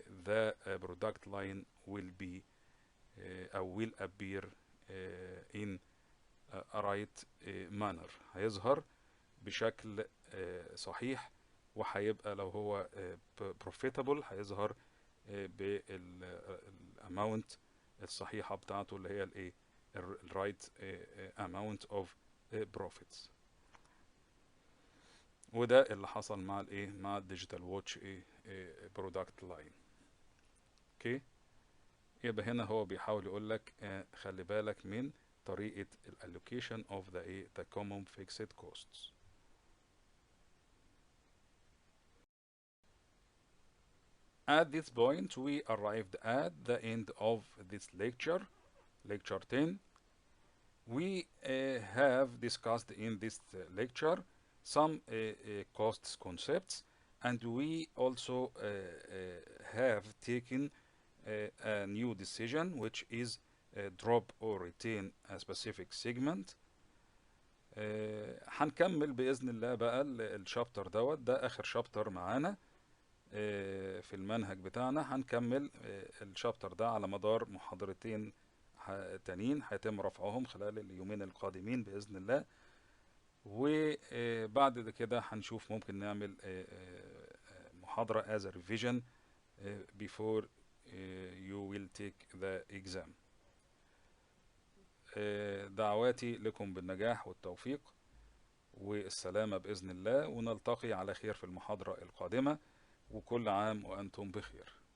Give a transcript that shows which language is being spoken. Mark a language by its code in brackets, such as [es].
[en] the product line will be will appear in a right manner، [ar] هيظهر بشكل صحيح، وهيبقى لو هو [en] profitable [ar] هيظهر بالاماونت الصحيحة بتاعته اللي هي [en] right amount of profits. [ar] وده اللي حصل مع مع الديجيتال واتش برودكت لاين. اوكي، يبقى هنا هو بيحاول يقول لك خلي بالك من طريقة الالوكيشن [en] of the common fixed costs. At this point we arrived at the end of this lecture 10. We have discussed in this lecture some costs concepts, and we also have taken a new decision, which is drop or retain a specific segment. [ar] هنكمل بإذن الله بقى الشابتر ده آخر شابتر معانا في المنهج بتاعنا. هنكمل الشابتر ده على مدار محاضرتين تانيين هيتم رفعهم خلال اليومين القادمين بإذن الله. وبعد كده هنشوف ممكن نعمل محاضرة [en] as a revision before you will take the exam. [ar] دعواتي لكم بالنجاح والتوفيق والسلامة بإذن الله، ونلتقي على خير في المحاضرة القادمة، وكل عام وأنتم بخير.